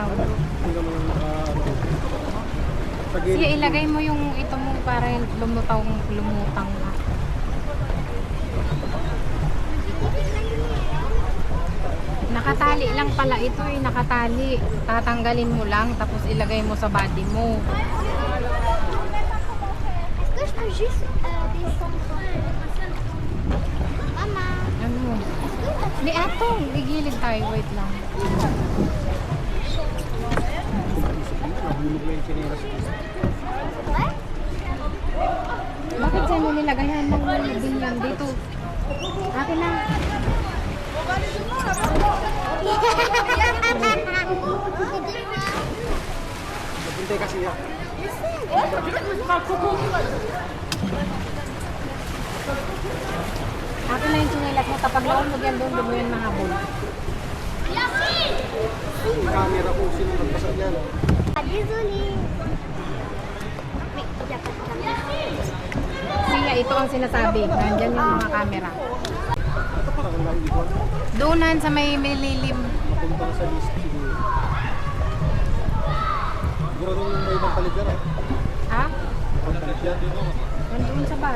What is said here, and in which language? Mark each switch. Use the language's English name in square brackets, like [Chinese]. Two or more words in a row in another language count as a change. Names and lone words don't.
[Filipino] Hindi naman sa gilid. Siya, ilagay mo yung ito mo para lumutang ka. Nakatali lang pala ito eh, nakatali. Tatanggalin mo lang, tapos ilagay mo sa body mo. [French] Est-ce que je peux juste descendre? Maman, [Filipino] Ano? Di ato, gigilid tayo, wait lang. Nahulog na yung chinelas ko. [French] ouais? [Filipino] Bakit sa'yo mo nilagayan ng binyan dito? Akin na. Naghintay kasi yan. Akin na yung chinelas mo. Kapag naulog yan doon, mo yan mahabol. Yung camera ko, sino nagpasal yan. [French] Ah, désolée. Mais il n'y a pas de caméra. [Filipino] Siya, ito ang sinasabi. Nandyan yung mga camera. Ito parang lang dito. Doonan sa may lilim. Mapunta na sa list siguro. Siguro rin may ibang palit yan ah. Ha? Ibang palit yan. Nandun sa bus.